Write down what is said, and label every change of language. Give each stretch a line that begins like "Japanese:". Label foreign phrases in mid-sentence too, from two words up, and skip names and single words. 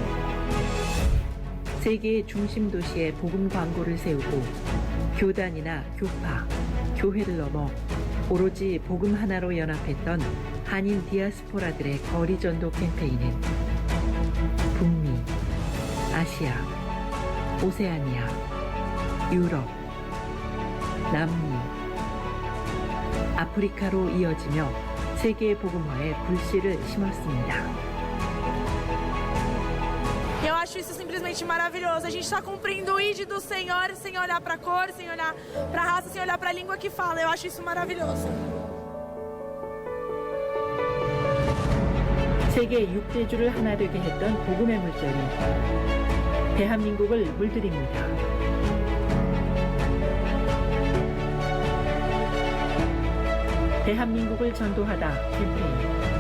Korean: 세계의 중심 도시에 복음 광고를 세우고 교단이나 교파, 교회를 넘어 오로지 복음 하나로 연합했던 한인 디아스포라들의 거리 전도 캠페인은 북미, 아시아, 오세아니아, 유럽, 남미, 아프리카로 이어지며 세계 복음화에 불씨를 심었습니다.
Portuguese: Eu acho isso simplesmente maravilhoso. A gente está cumprindo o ID do Senhor sem olhar para a cor, sem olhar para a raça, sem olhar para a língua que fala. Eu acho isso maravilhoso.
Korean: 세계 6대주를 하나 되게 했던 복음의 물결이 대한민국을 물들입니다. 대한민국을 전도하다 캠페인.